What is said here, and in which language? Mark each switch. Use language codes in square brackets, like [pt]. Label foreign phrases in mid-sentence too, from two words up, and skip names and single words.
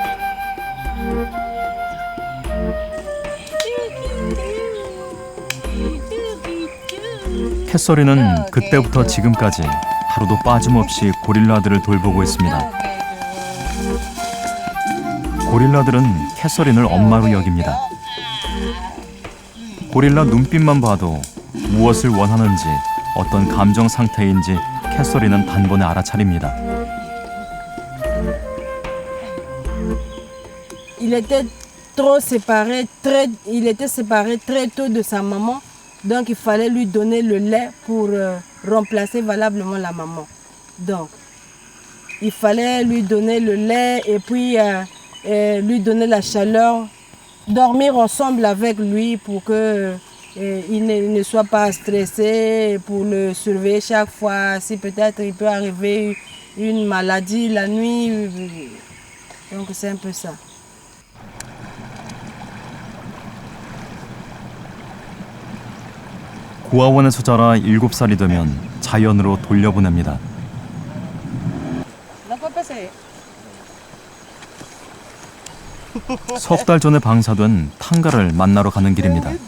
[ko] 캐서린은 그때부터 지금까지 하루도 빠짐없이 고릴라들을 돌보고 있습니다. 고릴라들은 캐서린을 엄마로 여깁니다. 고릴라 눈빛만 봐도 무엇을 원하는지, 어떤 감정 상태인지 캐서린은 단번에 알아차립니다. [fr] Il était séparé très tôt de sa maman, donc il fallait lui donner le lait pour remplacer valablement la maman. Donc, il fallait lui donner le lait et puis lui donner la chaleur, dormir ensemble avec lui pour que il ne soit pas stressé, pour le surveiller chaque fois, si peut-être il peut arriver une maladie la nuit. Donc c'est un peu ça. [ko] 고아원에서 자라 7살이 되면 자연으로 돌려보냅니다. 석 달 전에 방사된 탕가를 만나러 가는 길입니다.